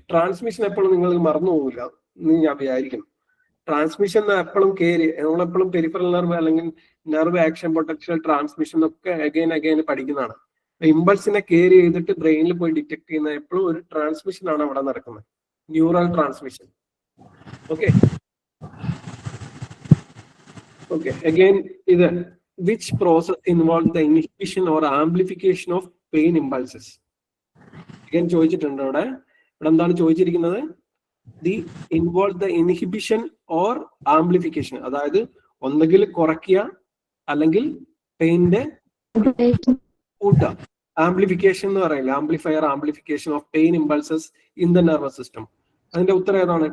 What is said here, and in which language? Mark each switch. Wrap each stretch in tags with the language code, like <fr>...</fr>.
<ml>Transmission എപ്പോഴും നിങ്ങൾ മറന്നു പോകില്ല എന്ന് ഞാൻ വിചാരിക്കുന്നു. ട്രാൻസ്മിഷൻ എപ്പോഴും നമ്മളെപ്പോഴും പെരിഫറൽ നെർവ് അല്ലെങ്കിൽ നെർവ് ആക്ഷൻ പൊട്ടൻഷ്യൽ ട്രാൻസ്മിഷൻ ഒക്കെ അഗൈൻ പഠിക്കുന്നതാണ്. ഇമ്പൾസിനെ കെയർ ചെയ്തിട്ട് ബ്രെയിനിൽ പോയി ഡിറ്റക്ട് ചെയ്യുന്ന എപ്പോഴും ഒരു ട്രാൻസ്മിഷൻ ആണ് അവിടെ നടക്കുന്നത്, neural transmission.</ml> <en>Okay okay, again ഇത് which process involves the inhibition or amplification of pain impulses?</en> <ml>again ചോദിച്ചിട്ടുണ്ട് ഇവിടെ. എന്താണ് ചോദിച്ചിരിക്കുന്നത്?</ml> <en>the involve the inhibition or amplification,</en> <ml>അതായത് ഒന്നുകിൽ കുറയ്ക്കുക അല്ലെങ്കിൽ പെയിന്റെ കൂട്ടുക.</ml> <en>amplification</en> <ml>എന്ന് പറയില്ല,</ml> <en>Amplification of pain impulses in the nervous system.</en> <ml>അതിന്റെ ഉത്തരം ഏതാണ്?</ml>